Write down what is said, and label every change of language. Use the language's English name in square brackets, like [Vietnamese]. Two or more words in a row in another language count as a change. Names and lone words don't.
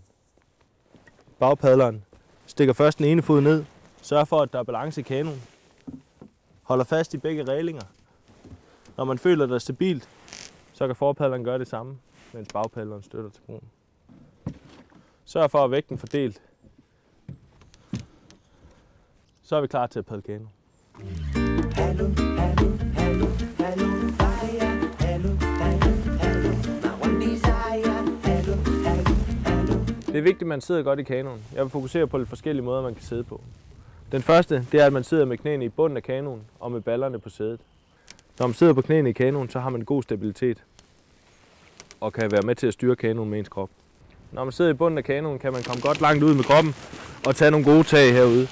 [Danish] Bagpadleren stikker først den ene fod ned, sørger for, at der er balance i kanonen, holder fast i begge rælinger. Når man føler, at det er stabilt, så kan forpadleren gøre det samme, mens bagpadleren støtter til broen. Sørg for, at vægten er fordelt. Så er vi klar til at padle kano. Hallo, hallo, hallo, hallo, fire. Hallo, hallo, hallo, hallo, hallo, hallo. Det er vigtigt, at man sidder godt i kanonen. Jeg vil fokusere på lidt forskellige måder, man kan sidde på. Den første, det er, at man sidder med knæene i bunden af kanonen og med ballerne på sædet. Når man sidder på knæene i kanonen, så har man god stabilitet og kan være med til at styre kanonen med ens krop. Når man sidder i bunden af kanonen, kan man komme godt langt ud med kroppen og tage nogle gode tag herude.